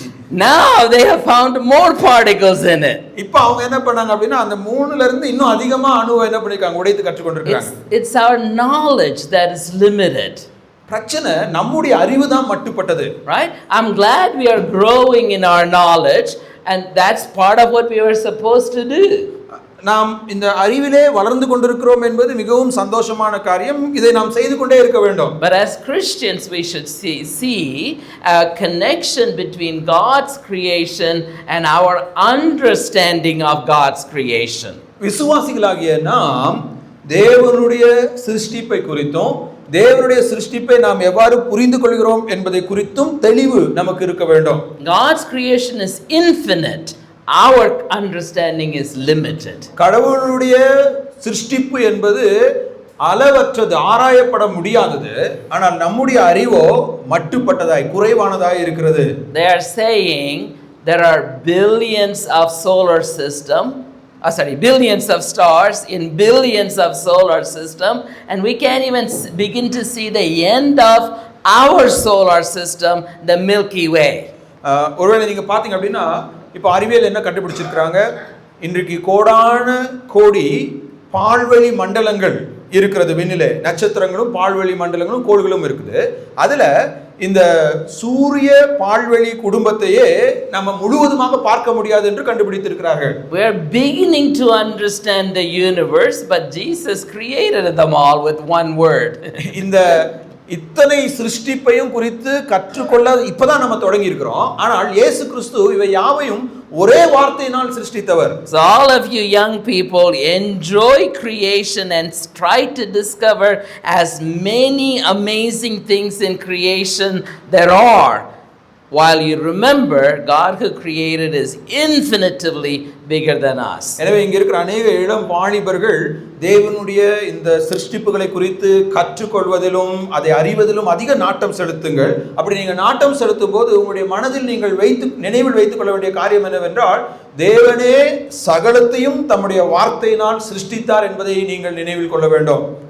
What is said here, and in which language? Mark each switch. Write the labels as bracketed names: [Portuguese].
[English] Now they have found more particles in it. [Tamil] இப்போ அவங்க என்ன பண்ணாங்க அப்படினா அந்த மூணுல இருந்து இன்னும் அதிகமா அணுவை என்ன பண்ணிருக்காங்க, உடைத்து கற்றுக்கொண்டிருக்காங்க. [English] It's our knowledge that is limited. [Tamil] பிரச்சனை நம்முடைய அறிவு தான் மட்டுப்பட்டது. [English] Right? I'm glad we are growing in our knowledge and that's part of what we were supposed to do. [Tamil] நாம் இந்த அறிவிலே வளர்ந்து கொண்டிருக்கிறோம் என்பது மிகவும் சந்தோஷமான காரியம். இதை நாம் செய்து கொண்டே இருக்க வேண்டும். [English] But as Christians, we should see a connection between God's creation and our understanding of God's creation. [Tamil] விசுவாசிகளாகிய நாம் தேவனுடைய சிருஷ்டிப்பை குறித்தும் தேவனுடைய சிருஷ்டிப்பை நாம் எவ்வாறு புரிந்து கொள்கிறோம் என்பதை குறித்தும் தெளிவு நமக்கு இருக்க வேண்டும். [English] God's creation is infinite. Our understanding is limited. [Tamil] கடவுளுடைய சிருஷ்டிப்பு என்பது அளவற்றது, ஆராயப்பட முடியாதது. ஆனால் நம்முடைய அறிவோ மட்டுப்பட்டதாய், குறைவானதாய் இருக்கிறது. [English] They are saying there are billions of solar system, billions of stars in billions of solar system, and we can't even begin to see the end of our solar system, the Milky Way. [Tamil] ஒருவேளை நீங்க பாத்தீங்க அப்படின்னா, இப்போ அறிவியல் என்ன கண்டுபிடிச்சிருக்கிறாங்க, இன்றைக்கு கோடான கோடி பால்வெளி மண்டலங்கள் இருக்கிறது. விண்ணிலே நட்சத்திரங்களும் பால்வெளி மண்டலங்களும் கோள்களும் இருக்குது. அதுல இந்த சூரிய பால்வெளி குடும்பத்தையே நம்ம முழுவதுமாக பார்க்க முடியாது என்று கண்டுபிடித்திருக்கிறார்கள். [English] We are beginning to understand the universe, but Jesus created them all with one word. [Tamil] இந்த இத்தனை சிருஷ்டிப்பையும் குறித்து கற்றுக்கொள்ள இப்பதான் நம்ம தொடங்கி இருக்கிறோம். ஆனால் இயேசு கிறிஸ்து இவை யாவையும் ஒரே வார்த்தையினால் சிருஷ்டித்தவர். [English] So all of you young people, enjoy creation and try to discover as many amazing things in creation there are, while you remember God who created is infinitely bigger than us. [Tamil] எனவே இங்க இருக்கிற अनेक இளம் வாலிபர்கள் தேவனுடைய இந்த சிருஷ்டிப்புகளை குறித்து கற்றுக்கொள்வதிலும் அதை அறிவதிலும் அதிக நாட்டம் செலுத்துங்கள். அப்படி நீங்க நாட்டம் செலுத்தும் போது உங்களுடைய மனதில் நீங்கள் நினைவில் வைத்துக் கொள்ள வேண்டிய காரியம் என்னவென்றால், தேவனே சகலத்தையும் தம்முடைய வார்த்தையினால் சிருஷ்டித்தார் என்பதை நீங்கள் நினைவில் கொள்ள வேண்டும்.